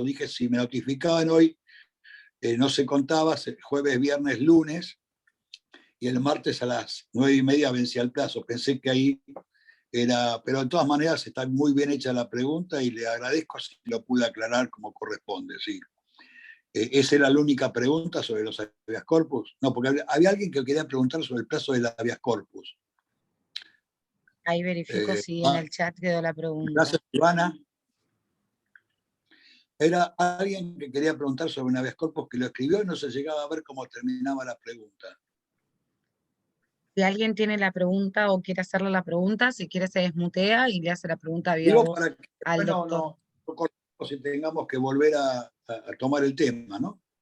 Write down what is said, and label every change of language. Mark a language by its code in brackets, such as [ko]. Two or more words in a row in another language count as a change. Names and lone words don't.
[es] Dije, si me notificaban hoy, no se contaba, jueves, viernes, lunes, y el martes a las 9:30 vencía el plazo. Pensé que ahí era, pero de todas maneras está muy bien hecha la pregunta y le agradezco si lo pude aclarar como corresponde, sí. ¿Esa era la única pregunta sobre los [la] habeas corpus? [es] No, porque había alguien que quería preguntar sobre el plazo del [la] habeas corpus. [es] Ahí verifico si en el chat quedó la pregunta. Gracias, Ivana. Era alguien que quería preguntar sobre un [la] habeas corpus [es] que lo escribió y no se llegaba a ver cómo terminaba la pregunta. Si alguien tiene la pregunta o quiere hacerle la pregunta, si quiere se desmutea y le hace la pregunta Digo para que al doctor. no cortemos y tengamos que volver a tomar el tema, ¿no?